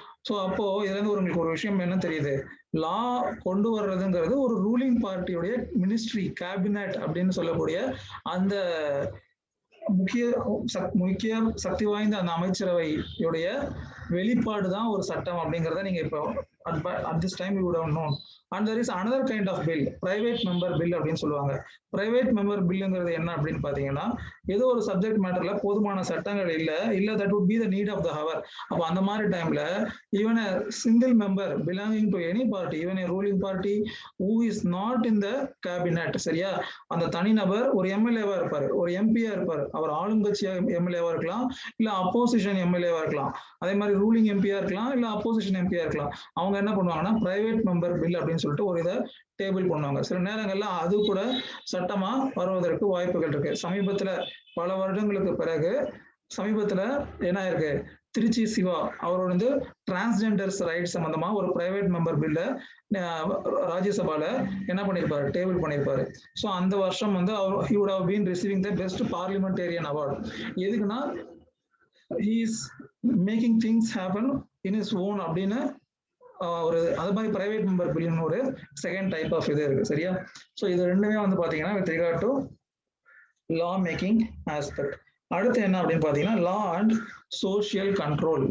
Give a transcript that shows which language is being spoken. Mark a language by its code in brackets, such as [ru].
[ta] So அப்போ இதுல இருந்து உங்களுக்கு ஒரு விஷயம் என்ன தெரியுது, லா கொண்டு வர்றதுங்கிறது ஒரு ரூலிங் பார்ட்டியுடைய மினிஸ்ட்ரி, கேபினட் அப்படின்னு சொல்லக்கூடிய அந்த முக்கிய சக்தி வாய்ந்த அந்த அமைச்சரவையுடைய வெளிப்பாடு தான் ஒரு சட்டம் அப்படிங்கிறத நீங்க இப்போ [en] at this time you would have known. And there is another kind of bill, private member bill [ta] அப்படின்னு சொல்லுவாங்க. பிரைவேட் மெம்பர் பில்லுங்கிறது என்ன அப்படின்னு பாத்தீங்கன்னா, ஏதோ ஒரு சப்ஜெக்ட் மேட்டர்ல போதுமான சட்டங்கள் இல்ல [en] That would be the need of the hour. [ta] அப்போ அந்த மாதிரி டைம்ல [en] even a single member belonging to any party, even a ruling party who is not in the cabinet, [ta] சரியா, அந்த தனிநபர் ஒரு எம்எல்ஏவா இருப்பாரு, ஒரு எம்பியா இருப்பாரு, அவர் ஆளுங்கட்சியா எம்எல்ஏவா இருக்கலாம், இல்ல அப்போசிஷன் எம்எல்ஏவா இருக்கலாம், அதே மாதிரி ரூலிங் எம்பியா இருக்கலாம், இல்ல அப்போசிஷன் எம்பியா இருக்கலாம். அவங்க என்ன பண்ணுவாங்கன்னா பிரைவேட் மெம்பர் பில் அப்படின்னு சொல்லிட்டு ஒரு இதை டேபிள் பண்ணுவாங்க. சில நேரங்கள்ல அது கூட சட்டமா வருவதற்கு வாய்ப்புகள் இருக்கு. சமீபத்துல பல வருடங்களுக்கு பிறகு சமீபத்துல என்ன இருக்கு, திருச்சி சிவா அவரோட வந்து டிரான்ஸ்ஜெண்டர்ஸ் ரைட் சம்பந்தமா ஒரு பிரைவேட் மெம்பர் பில்ல ராஜ்யசபால என்ன பண்ணிருப்பாரு, டேபிள் பண்ணிருப்பாரு. ஸோ அந்த வருஷம் வந்து அவர் [en] he would have been receiving the best parliamentarian award. [ta] எதுக்குன்னா [en] he is making things happen in his own [ta] அப்படின்னு ஒரு அது மாதிரி பிரைவேட் மெம்பர் பில்லுன்னு ஒரு செகண்ட் டைப் ஆஃப் இது இருக்கு. சரியா? [en] so [ta] இது ரெண்டுமே வந்து பாத்தீங்கன்னா [en] With regard to law making aspect. [ta] அடுத்து என்ன அப்படின்னு பாத்தீங்கன்னா [en] Law and social control.